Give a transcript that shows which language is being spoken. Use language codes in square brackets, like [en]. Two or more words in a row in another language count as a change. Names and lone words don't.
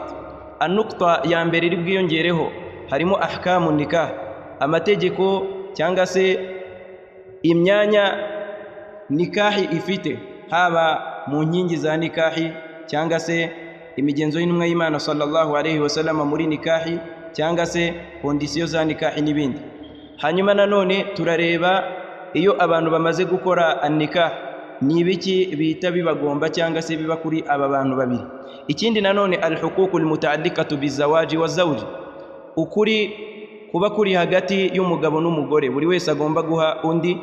[rw] Anukta ya mbere iri bwiyongereho harimo [ar] أحكام نكاح, [rw] amategeko cyangwa se imyanya nikahi ifite, haba mu nkingi za nikahi cyangwa se imigenzo y'intumwa y'Imana [ar] صلى الله عليه وسلم [rw] muri nikahi cyangwa se kondisiyo za nikahi n'ibindi. Hanyuma nanone turareba iyo abantu bamaze gukora an-nikah ni ibiki bihita bibagomba cyangwa se biba kuri aba bantu babiri. Ikindi nanone [ar] الحقوق المتعلقة بالزواج والزوج, [rw] ukuri kuba kuri hagati y'umugabo n'umugore, buri wese agomba guha undi.